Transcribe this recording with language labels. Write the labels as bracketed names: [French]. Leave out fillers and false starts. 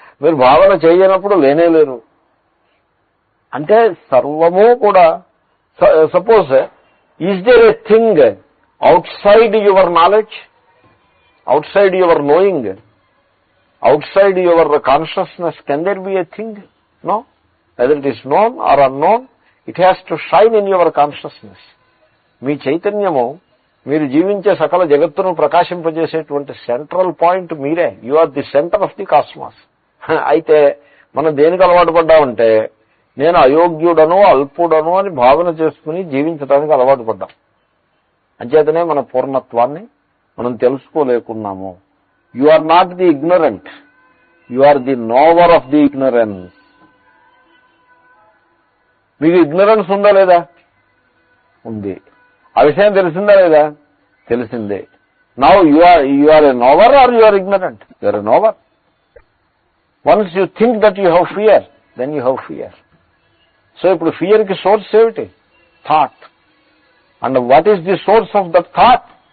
[Telugu] మీరు భావన చేయనప్పుడు లేనేలేరు. అంటే సర్వము కూడా. [English] Suppose is there a thing outside your knowledge, outside your knowing, outside your consciousness? Can there be a thing? No. Whether it is known or unknown, it has to shine in your consciousness. [Telugu] మీ చైతన్యము మీరు జీవించే సకల జగత్తును ప్రకాశింపజేసేటువంటి central point మీరే. [English] You are the centre of the cosmos. [Telugu] అయితే మనం దేనికి అలవాటు పడ్డామంటే, నేను అయోగ్యుడను అల్పుడను అని భావన చేసుకుని జీవించడానికి అలవాటు పడ్డాం. అంచేతనే మన పూర్ణత్వాన్ని మనం తెలుసుకోలేకున్నాము. [English] You are not the ignorant. You are the knower of the ignorance. [Telugu] మీకు ఇగ్నరెన్స్ ఉందా లేదా? ఉంది. ఆ విషయం తెలిసిందా లేదా? తెలిసిందే. [English] Now you are a knower or you are ignorant? You are a knower. Once you think that you have fear, then you have fear. [Telugu] So ఇప్పుడు fear కి source ఏమిటి? [English] Thought. And what is the source of that thought?